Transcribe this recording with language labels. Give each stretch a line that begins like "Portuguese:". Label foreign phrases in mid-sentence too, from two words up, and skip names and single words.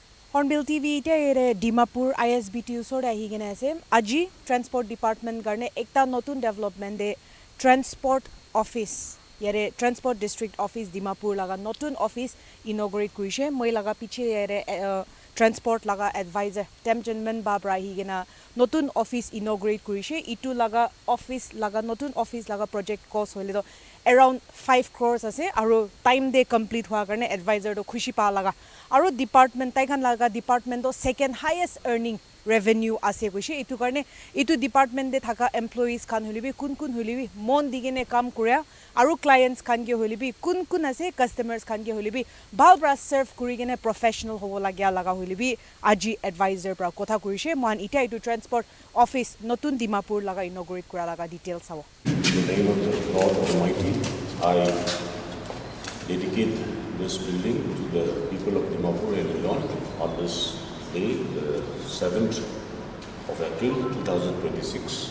Naga Pidgin: Hornbill TV ite Dimapur ISBT usor ahi gena ase aji
English: transport department
Naga Pidgin: garne ekta notun development de
English: transport office
Naga Pidgin: yare
English: transport district office
Naga Pidgin: Dimapur laga notun
English: office inaugurate
Naga Pidgin: kurise moi laga piche yare transport laga advisor Temjenman Babra hi gena notun
English: office inaugurate
Naga Pidgin: kurise itu laga office laga notun office laga
English: project cost
Naga Pidgin: hoile do
English: around 5 crores
Naga Pidgin: ase aru time de complete hua karne advisor to khushi pa laga aru department tai khan laga department to
English: second highest earning revenue
Naga Pidgin: ase kuise itu karne itu department de thaka employees khan holibi kun holibi mon digene kam kuria aru clients khan ge holibi kun ase customers khan ge holibi bal bra serve kuri gene professional hobo lagya laga holibi aji advisor pra kotha kurise man ita itu
English: transport office
Naga Pidgin: notun Dimapur laga inaugurate kura laga details sabo.
English: In the name of the Lord Almighty, I dedicate this building to the people of Dimapur and beyond on this day, the 7th of April 2026.